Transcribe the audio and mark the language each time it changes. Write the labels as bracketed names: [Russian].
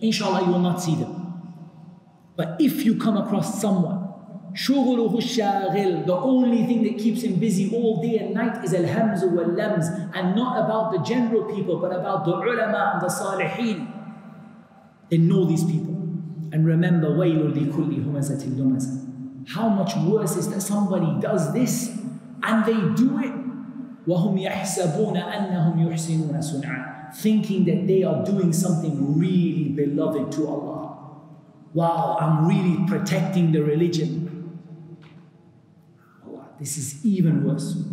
[English] Inshallah, you will not see them. But if you come across someone, [Arabic] شُغُلُهُ الشَّاغِلِ, [English] the only thing that keeps him busy all day and night is al-hamzu wal-lamz, and not about the general people, but about the ulama and the salihin, then know these people. And remember, [Arabic] وَيْلٌ لِكُلِّ هُمَزَةٍ لُمَزَةٍ. [English] How much worse is that somebody does this and they do it [Arabic] وَهُمْ يَحْسَبُونَ أَنَّهُمْ يُحْسِنُونَ صُنْعًا, [English] thinking that they are doing something really beloved to Allah. Wow, I'm really protecting the religion. Allah, this is even worse.